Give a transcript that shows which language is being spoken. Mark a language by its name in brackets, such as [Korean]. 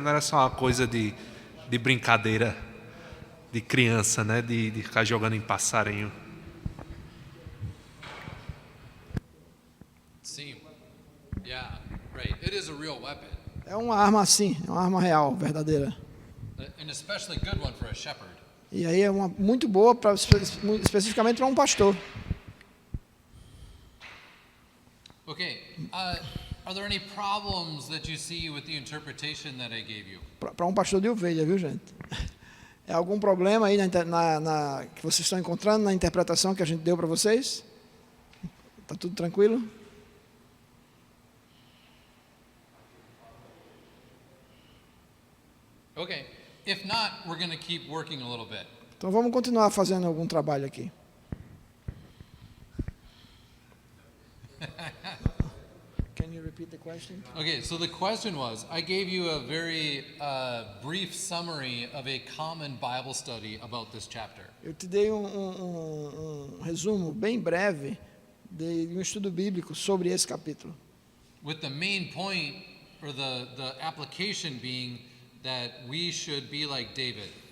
[Portuguese] Não era só uma coisa de brincadeira de criança, né? De ficar jogando em passarinho. [English] Sim. Yeah, right. It is a real weapon. [Portuguese] É uma arma assim, é uma arma real, verdadeira. [English] An especially good one for a shepherd. [Portuguese] E aí é uma muito boa especificamente para um pastor. [English] Okay. Are there any problems that you see with the interpretation that I gave you? [Portuguese] Para um pastor de ovelha, viu, gente? É algum problema aí que vocês estão encontrando na interpretação que a gente deu para vocês? Tá tudo tranquilo? [English] Okay. If not, we're going to keep working a little bit. [Portuguese] Então vamos continuar fazendo algum trabalho aqui. [English] Can you repeat the question? Okay, so the question was, I gave you a very brief summary of a common Bible study about this chapter. [Portuguese] Eu te dei um resumo bem breve de um estudo bíblico sobre esse capítulo. [English] With the main point, or the application being that we should be like David.